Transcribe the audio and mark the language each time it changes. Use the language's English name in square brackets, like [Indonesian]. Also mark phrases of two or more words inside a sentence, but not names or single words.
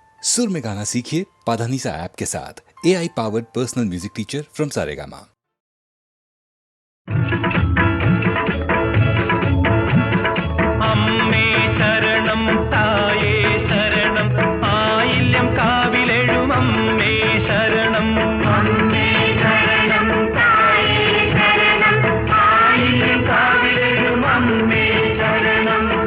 [Hindi] सुर में गाना सीखिए पाधानीसा ऐप के साथ। [English] AI powered personal music teacher from Saregama. [Malayalam] അമ്മേ ശരണം തായേ ശരണം ആയില്യം കാവിലെഴും അമ്മേ ശരണം. അമ്മേ ശരണം തായേ ശരണം ആയില്യം കാവിലെഴും അമ്മേ ശരണം.